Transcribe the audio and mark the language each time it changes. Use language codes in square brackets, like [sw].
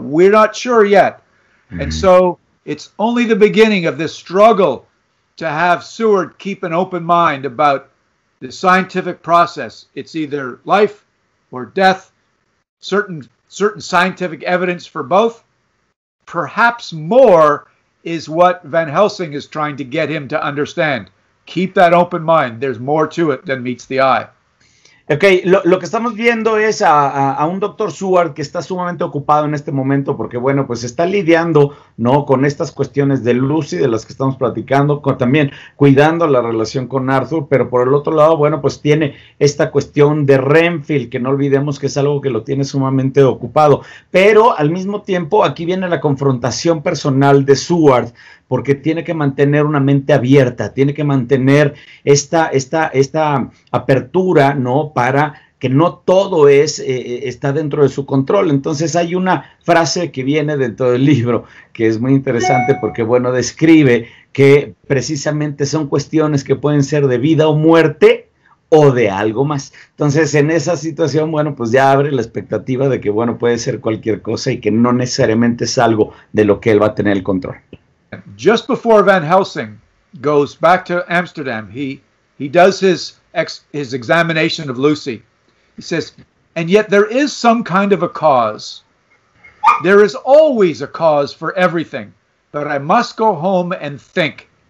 [en] We're not sure yet. And so it's only the beginning of this struggle to have Seward keep an open mind about the scientific process. It's either life or death, certain scientific evidence for both. Perhaps more is what Van Helsing is trying to get him to understand. Keep that open mind. There's more to it than meets the eye. [es] Ok, lo que estamos viendo es a un doctor Seward que está sumamente ocupado en este momento porque, bueno, pues está lidiando, ¿no?, con estas cuestiones de Lucy, de las que estamos platicando, también cuidando la relación con Arthur, pero por el otro lado, bueno, pues tiene esta cuestión de Renfield, que no olvidemos que es algo que lo tiene sumamente ocupado, pero al mismo tiempo aquí viene la confrontación personal de Seward, porque tiene que mantener una mente abierta, tiene que mantener esta apertura, ¿no?, para que no todo está dentro de su control. Entonces hay una frase que viene dentro del libro que es muy interesante porque, bueno, describe que precisamente son cuestiones que pueden ser de vida o muerte o de algo más. Entonces, en esa situación, bueno, pues ya abre la expectativa de que, bueno, puede ser cualquier cosa y que no necesariamente es algo de lo que él va a tener el control. [en] Just before Van Helsing goes back to Amsterdam, he does his examination of Lucy. He says, and yet there is some kind of a cause. There is always a cause for everything, but I must go home and think.